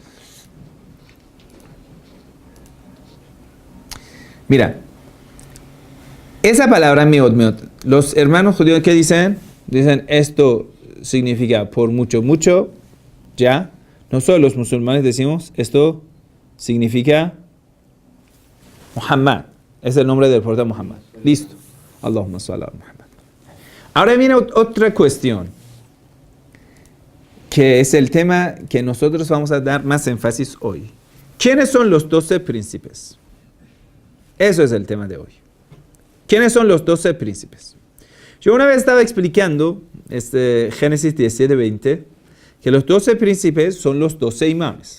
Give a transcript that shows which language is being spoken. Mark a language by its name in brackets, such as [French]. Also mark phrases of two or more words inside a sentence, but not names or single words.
[Spanish] Mira, esa palabra meod, los hermanos judíos, ¿qué dicen? Dicen, esto significa por mucho, ya. Nosotros los musulmanes decimos, esto significa Muhammad. Es el nombre del profeta Muhammad. Listo. [Arabic] اللهم صل على محمد. [Spanish] Ahora viene otra cuestión, que es el tema que nosotros vamos a dar más énfasis hoy. ¿Quiénes son los 12 príncipes? Eso es el tema de hoy. ¿Quiénes son los 12 príncipes? Yo una vez estaba explicando Génesis 17:20, que los 12 príncipes son los 12 imames.